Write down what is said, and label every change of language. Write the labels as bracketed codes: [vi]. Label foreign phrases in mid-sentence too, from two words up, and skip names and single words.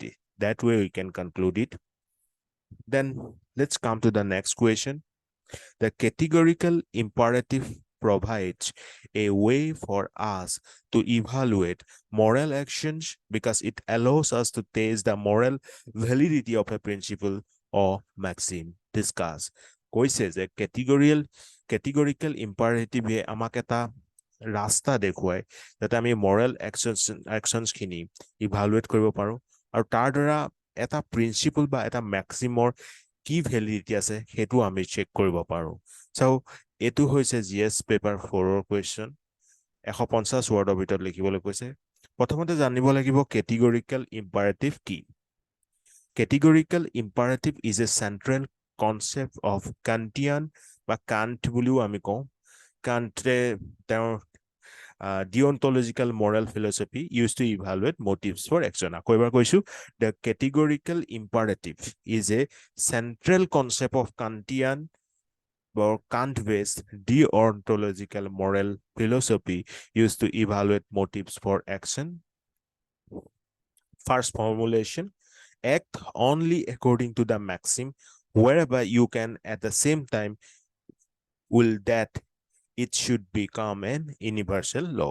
[en] That way we can conclude it. Then let's come to the next question. The categorical imperative provides a way for us to evaluate moral actions because it allows us to test the moral validity of a principle or maxim discussed. [as] কৈছে যে [en] categorical imperative [as] আমাক এটা ৰাস্তা দেখুৱায় যাতে আমি [en] moral actions [as] খিনি ইভালুৱেট কৰিব পাৰো আৰু তাৰ দ্বাৰা এটা প্ৰিন্সিপল বা এটা মেক্সিমৰ কি ভ্যালিডিটি আছে সেইটো আমি চেক কৰিব পাৰো. সো এটো হৈছে [en] GS paper [as] 4ৰ কোৱেশ্চন 150 ওয়াৰ্ডৰ ভিতৰত লিখিবলৈ কৈছে. প্ৰথমতে জানিব লাগিব [en] categorical imperative [as] কি. [en] Categorical imperative is a central concept of Kantian [as] বা কান্ট বুলিও আমি কওঁ. কান্টে তেওঁৰ [en] deontological moral philosophy used to evaluate motives for action. [as] আকৌ এবাৰ কৈছো, [en] the categorical imperative is a central concept of Kantian or Kant-based deontological moral philosophy used to evaluate motives for action. First formulation, act only according to the maxim, wherever you can at the same time will that it should become an universal law.